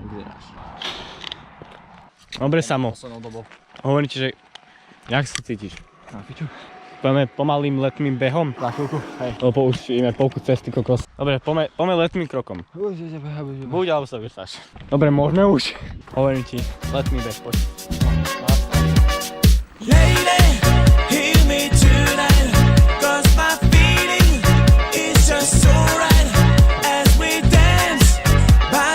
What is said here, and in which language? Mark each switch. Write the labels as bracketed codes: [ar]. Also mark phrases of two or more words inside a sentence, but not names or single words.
[sk] Dobre, Samo. Hovorím ti, že jak sa cítiš? Na piču. Poďme pomalým letným behom. Na chvíľku, hej. Lebo už ideme polku cesty, kokos. Dobre, poďme letným krokom. Buď alebo sa vysáš. Dobre, môžeme už? Hovorím ti, letný beh, poď. [en] Lady, heal me tonight, 'cause my feeling is just so right as we dance